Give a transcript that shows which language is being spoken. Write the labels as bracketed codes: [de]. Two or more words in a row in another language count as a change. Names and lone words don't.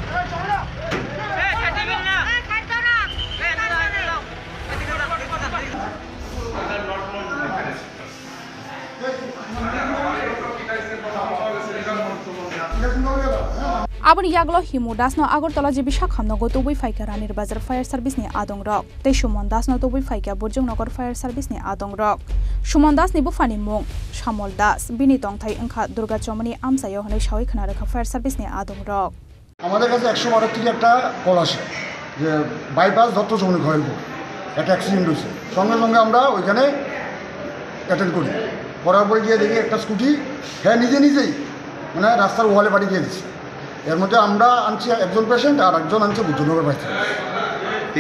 [trp] Aboni yaglo Himo Das no Agartala jibisha khamno go tobui faika ranir bazar fire service ni adong rok tei Shumon Das no tobui faika Burjung Nagar fire service ni adong rok Shumon Das ni bufani mung Shamol Das bini tongthai angkha Durga Chomani amsayo honai shawai khana rakha fire service ni adong rok [bn] আমাদের কাছে 112 থেকে একটা কল আসে যে বাইপাস দত্ত চমনি খয়েলপুর একটা অ্যাক্সিডেন্ট হয়েছে সঙ্গে সঙ্গে আমরা ওইখানে অ্যাটেন্ড করি করার পরে গিয়ে দেখি একটা স্কুটি হ্যাঁ নিজেই মানে রাস্তার ওয়ালে বাড়ি দিয়ে দিচ্ছে এর মধ্যে আমরা আনছি একজন পেশেন্ট আর একজন আনছে বুদ্ধনগর বাড়ি থেকে